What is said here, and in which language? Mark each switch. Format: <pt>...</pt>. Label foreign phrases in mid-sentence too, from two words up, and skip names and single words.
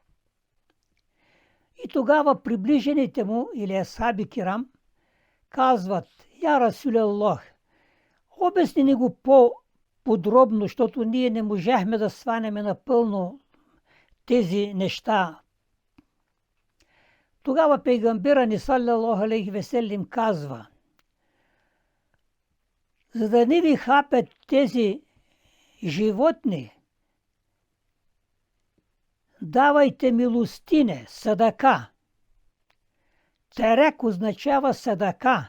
<bg>И тогава приближените му, или</bg> <tr>ashab-ı kiram,</tr> <bg>казват:</bg> <ar>يا رسول الله,</ar> <bg>обясни ни го по-подробно, защото ние не можахме да сванем напълно тези неща. Тогава пейгамбера ни</bg> <ar>صلى الله عليه وسلم</ar> <bg>казва: за да не ви хапят тези животни, давайте милостине, садака. Терек означава садака.</bg>